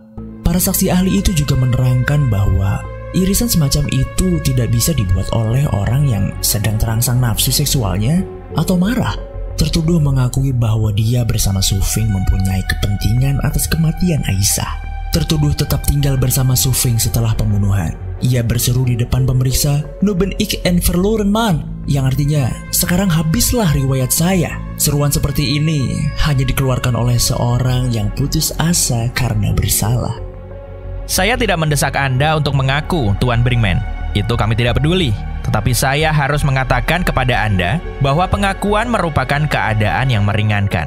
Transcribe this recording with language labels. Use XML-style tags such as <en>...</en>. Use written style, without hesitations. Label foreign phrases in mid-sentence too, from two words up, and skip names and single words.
<id>Para saksi ahli itu juga menerangkan bahwa irisan semacam itu tidak bisa dibuat oleh orang yang sedang terangsang nafsu seksualnya atau marah. Tertuduh mengakui bahwa dia bersama Sofing mempunyai kepentingan atas kematian Aisyah. Tertuduh tetap tinggal bersama Sofing setelah pembunuhan. Ia berseru di depan pemeriksa,</id> <nl>"Nu ben ik en verloren man,"</nl> <id>yang artinya, "Sekarang habislah riwayat saya." Seruan seperti ini hanya dikeluarkan oleh seorang yang putus asa karena bersalah. Saya tidak mendesak Anda untuk mengaku, Tuan Brinkman. Itu kami tidak peduli. Tetapi saya harus mengatakan kepada Anda bahwa pengakuan merupakan keadaan yang meringankan.</id>